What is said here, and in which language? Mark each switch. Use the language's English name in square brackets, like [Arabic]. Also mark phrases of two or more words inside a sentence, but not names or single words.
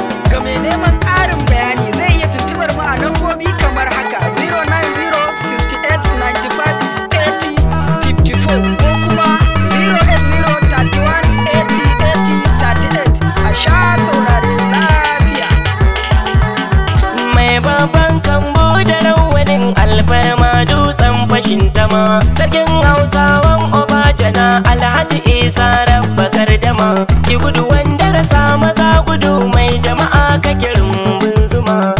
[Hausa] Ga mai neman ƙarin bayani zai iya tuntuɓar mu a lambobi kamar haka: zero nine zero sixty-eight ninety-five eighty fifty-four ko kuma zero eight zero thirty-one eighty eighty thirty-eight. A sha saurare lafiya. Mai babban kambu da rawanin alfarma dutsen fashin tama. Sarkin Hausawan Obajana Alhaji Isa Rabba Gardama. Ki gudu wanda rasa maza gudu mai jama'a kake rumbun zuma.